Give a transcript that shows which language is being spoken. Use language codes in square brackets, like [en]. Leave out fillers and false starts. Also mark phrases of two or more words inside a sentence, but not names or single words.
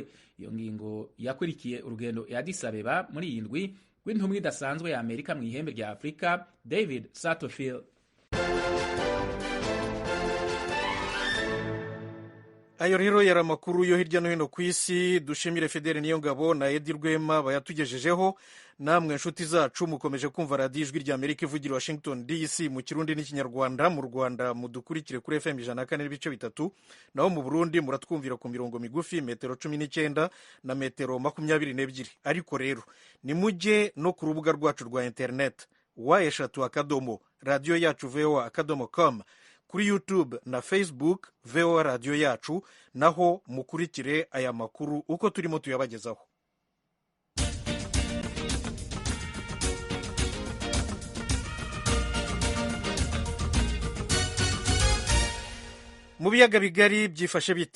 [rn] Iyo ngingo yakurikiye urugendo ya Addis Abeba muri iyi ndwi w'intumwa idasanzwe ya Amerika mu ihembe rya Afrika David Satterfield. ayo rero yari amakuru yo hirya no hino ku isi. Dushimire Fidele Niyongabo na Edi Rwema bayatugejejeho. [rw] Namwe nshuti zacu mukomeje kumva radiyo ijwi rya Amerika ivugira Washington DC mu Kirundi n'Ikinyarwanda. Mu Rwanda mudukurikire kuri FM 104.3, naho mu Burundi muratwumvira ku mirongo migufi metero 19 na metero 22. Ariko rero nimujye no ku rubuga rwacu rwa internet wa3 radio yacu voa.com, kuri YouTube na Facebook VOA radio yacu, naho mukurikire aya makuru uko turimo tuyabagezaho. Mu biyaga bigari byifashe bite?